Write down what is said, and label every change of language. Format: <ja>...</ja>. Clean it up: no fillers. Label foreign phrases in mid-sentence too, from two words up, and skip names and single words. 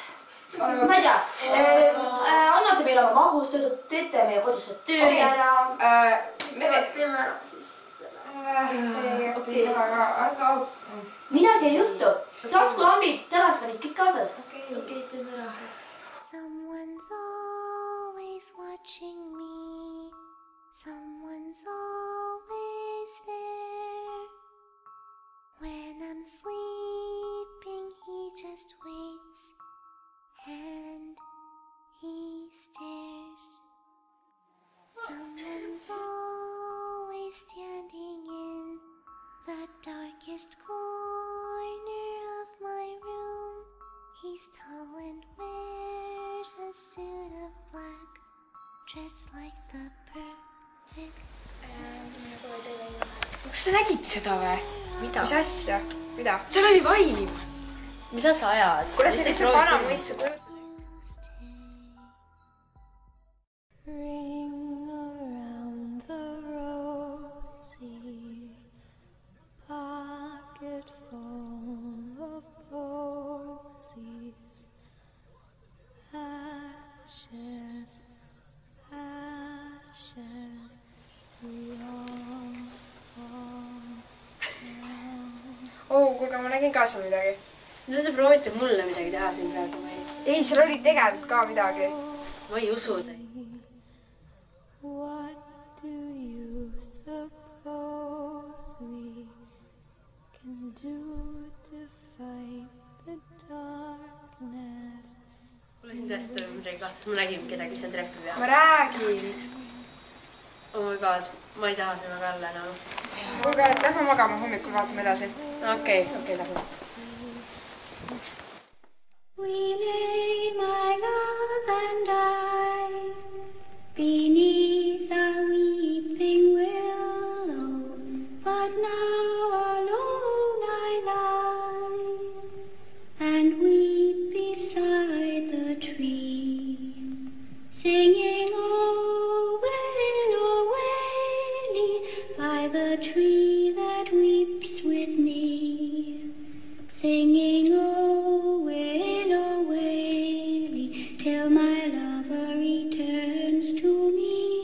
<et>Ma ei tea, annate meile oma mahus, teete meie kodused tööd ära. Teeme ära siis selle. Midagi ei juhtu. Taskulambid, telefonid, kõik kaasas. Okei, teeme ära.</et> <en>Someone's always watching me. Someone's always there. When I'm sleeping, he just waits. And he stares. Someone's always standing in the darkest corner of my room. He's tall and wears a suit of black, dressed like the perfect.</en> <et>Kas te nägite seda või? Mida? Mis asja? Mida? Seal oli vaim. Mida sa ajad? Kuule, see lihtsalt vana mõissu kujut.</et> <en>Ring around the rosy, pocket full of posies, ashes, ashes,</en> <et>Kuulge, ma nägin ka seal midagi. Mida te proovite mulle midagi teha siin praegu või? Ei, seal oli tegelikult ka midagi. Ma ei usu teid.</et> <en>What do you suppose? suppose we can do to fight the darkness?</en> <et>Mulle siin tõesti midagi vastas, ma nägin kedagi seal trepi peal. ma räägin.</et> <en>Oh my god,</en> <et>ma ei taha seda väga jälle enam. kuulge, lähme magama, hommikul vaatame edasi. Okei, lähme.</et> <en>We lay, my love and I, beneath a weeping willow, but now alone I lie and weep beside the tree, singing, oh, willow, waily, by the tree that weeps with me, singing, oh, willow, waily, till my lover returns to me.</en>